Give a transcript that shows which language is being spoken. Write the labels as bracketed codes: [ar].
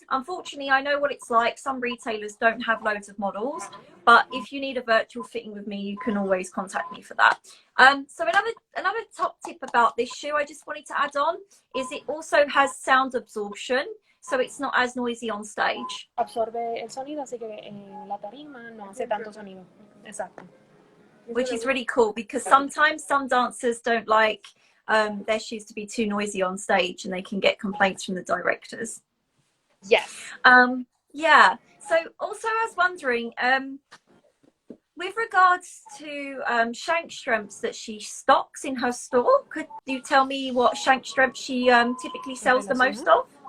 [en] Unfortunately, I know what it's like. Some retailers don't have loads of models, but if you need a virtual fitting with me, you can always contact me for that. So another top tip about this shoe I just wanted to add on is it also has sound absorption. So it's not as noisy on stage. [es] Absorbe el sonido, así que en la tarima no hace tanto sonido. Exacto. [en] Which is really cool because sometimes some dancers don't like their shoes to be too noisy on stage, and they can get complaints from the directors. Yes. Yeah. So also I was wondering, with regards to shank strengths that she stocks in her store, could you tell me what shank strengths she typically sells the most of?